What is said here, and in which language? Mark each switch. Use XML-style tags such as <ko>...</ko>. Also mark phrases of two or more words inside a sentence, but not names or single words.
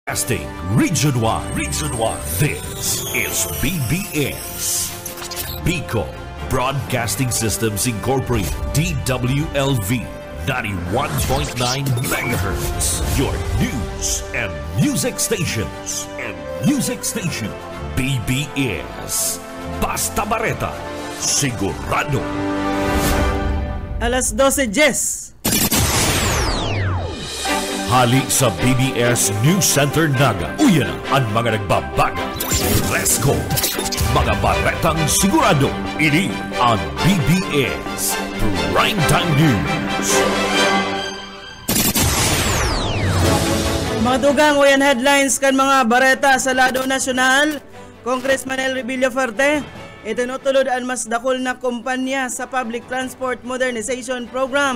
<en>Broadcasting Region 1. Region 1. This is BBS. Bicol Broadcasting Systems Incorporated. DWLV 91.9 megahertz. Your news and music stations.</en> <bik>BBS. Basta Bareta. Sigurado. Alas 12:10. Hali sa BBS News Center Naga. Uyan ang mga nagbabago.</bik> <en>Let's go!</en> <bik>Mga baretang sigurado. Ini ang BBS Primetime News. Mga dugang uyan headlines kan mga bareta sa lado nasyonal. Congressman El Villafarte itinutulod ang mas dakol na kumpanya sa Public Transport Modernization Program.</bik>